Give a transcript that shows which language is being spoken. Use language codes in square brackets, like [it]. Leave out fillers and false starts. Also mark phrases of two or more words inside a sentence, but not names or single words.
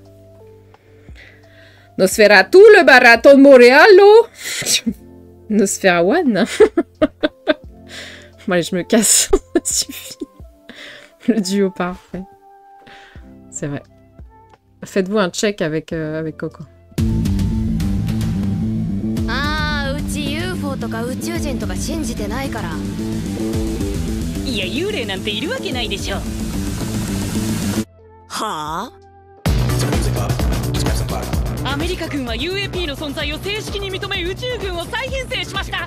[fr] Nosferatu, le barato de Montréalo. Nosferawan. Bon allez, je me casse. Ça suffit. Le duo parfait. C'est vrai. Faites-vous un check avec Coco. [ja] とか宇宙人とか信じてないから。いや幽霊なんているわけないでしょ。はあ？アメリカ軍は UAP の存在を正式に認め宇宙軍を再編成しました。